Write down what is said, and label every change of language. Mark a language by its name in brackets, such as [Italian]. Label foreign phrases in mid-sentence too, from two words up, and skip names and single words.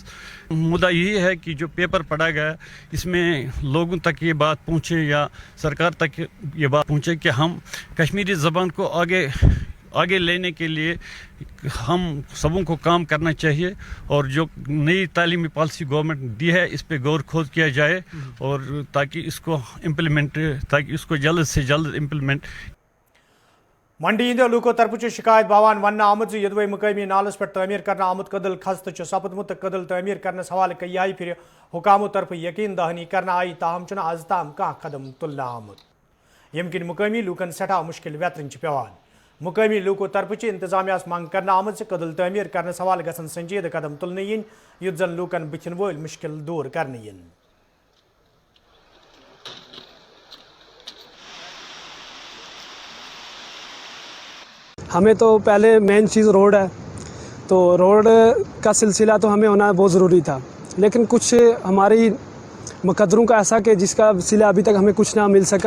[Hindi] मुद्दा यही है कि जो पेपर पढ़ा गया इसमें लोगों तक ये बात पहुँचे या सरकार तक ये बात पहुँचे कि हम कश्मीरी ज़बान को आगे लेने के लिए हम सबों को काम करना चाहिए, और जो नई तालीमी पॉलिसी गवर्नमेंट दी है इस पे गौर खोज किया जाए, और ताकि इसको जल्द से जल्द इम्प्लीमेंट। [Kashmiri] मंडी इंदो लूको तरफ शिकायत बावान वन आमद यदवे मुकामी नालस पर तमीर करना आमद कदल खस्त सपदमुत कदल तमीर करने हवाले कई फिर हुकामों तरफ यकीन दहानी करना आई, ताहम आज ताम कह कदम तुलना आमद यम किन मुकामी लूकन सठा मुश्किल व्यतरन पेवान। मुकामी लूको तरफ इंतजामिया मंग करना आमद कदल तमीर करने हवाले गसन संजीद कदम तुलने इन युत जन लूकन बिथिन वोल मुश्किल दूर करने इन। [Hindi] हमें तो पहले मेन चीज़ रोड है, तो रोड का सिलसिला तो हमें होना बहुत ज़रूरी था, लेकिन कुछ हमारी मुकद्दरों का ऐसा कि जिसका सिला अभी तक हमें कुछ ना मिल सका।